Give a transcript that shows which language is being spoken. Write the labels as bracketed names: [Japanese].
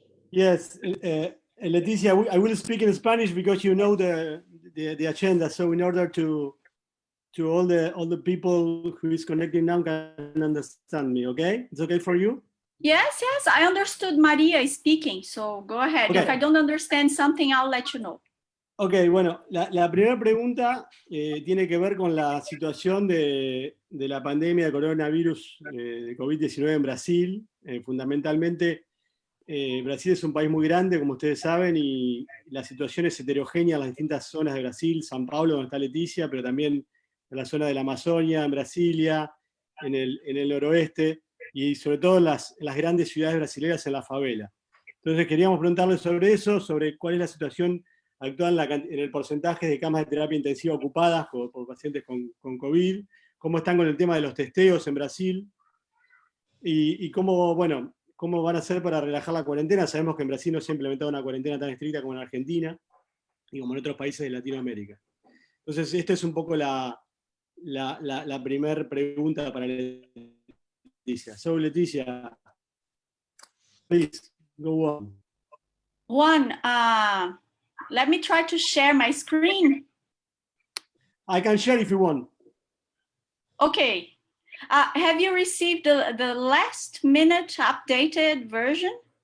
[English] Yes, Letícia, I will speak in Spanish because you know the agenda. So in order to all the people who is connecting now can understand me, okay? It's okay for you? Yes, I understood Maria speaking, so go ahead. Okay. If I don't understand something, I'll let you know. [Spanish] Ok, bueno, la primera pregunta tiene que ver con la situación de la pandemia de coronavirus de COVID-19 en Brasil. Fundamentalmente, Brasil es un país muy grande, como ustedes saben, y la situación es heterogénea en las distintas zonas de Brasil, São Paulo, donde está Letícia, pero también en la zona de la Amazonia, en Brasilia, en el noroeste, y sobre todo en las grandes ciudades brasileñas, en la favela. Entonces queríamos preguntarles sobre eso, sobre cuál es la situación actual en el porcentaje de camas de terapia intensiva ocupadas por pacientes con COVID, cómo están con el tema de los testeos en Brasil, y cómo, bueno, cómo van a hacer para relajar la cuarentena. Sabemos que en Brasil no se ha implementado una cuarentena tan estricta como en Argentina y como en otros países de Latinoamérica. Entonces, esta es un poco la primera pregunta para Letícia. [English] So, Letícia, please, go on. Juan, let me try to share my screen. I can share if you want. Okay. Have you received the last minute updated version?